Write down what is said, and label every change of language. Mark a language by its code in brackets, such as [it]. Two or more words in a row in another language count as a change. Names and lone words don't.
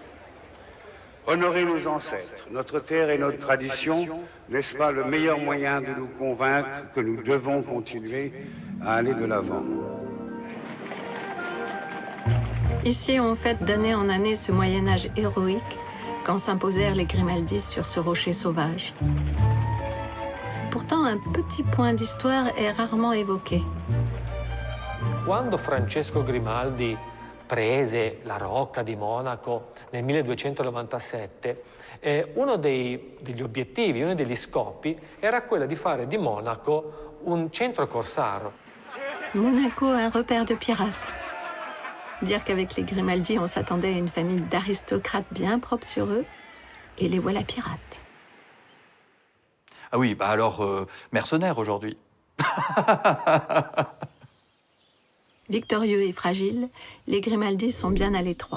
[fr] Honorer nos ancêtres, notre terre et notre tradition, n'est-ce pas le meilleur moyen de nous convaincre que nous devons continuer à aller de l'avant? Ici, on fête d'année en année ce Moyen-Âge héroïque quand s'imposèrent les Grimaldi sur ce rocher sauvage. Pourtant, un petit point d'histoire est rarement évoqué. [it] Quando Francesco Grimaldi prese la Rocca di Monaco nel 1297, uno degli obiettivi, uno degli scopi era quello di fare di Monaco un centro corsaro. [fr] Monaco, un repère de pirates. Dire qu'avec les Grimaldi, on s'attendait à une famille d'aristocrates bien propres sur eux, et les voilà pirates. Ah oui, bah alors, mercenaires aujourd'hui. Victorieux et fragiles, les Grimaldi sont bien à l'étroit.